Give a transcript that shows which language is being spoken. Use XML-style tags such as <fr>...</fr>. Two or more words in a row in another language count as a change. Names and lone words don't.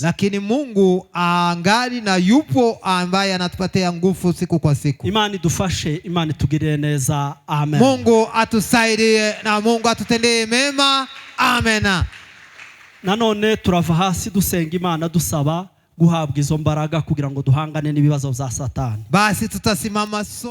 <sw>Lakini Mungu angali na yupo ambaye anatupatia nguvu siku kwa siku.</sw> <rw>Imana idufashe, Imana itugirire neza. Amen.</rw> <sw>Mungu atusaidie na Mungu atutendee mema. Amen.</sw> <rw>Nanone turava hasi dusenga Imana dusaba guhabwa izo mbaraga kugira ngo duhangane n'ibibazo bya Satani.</rw> <sw>Basi tutasimama so</sw>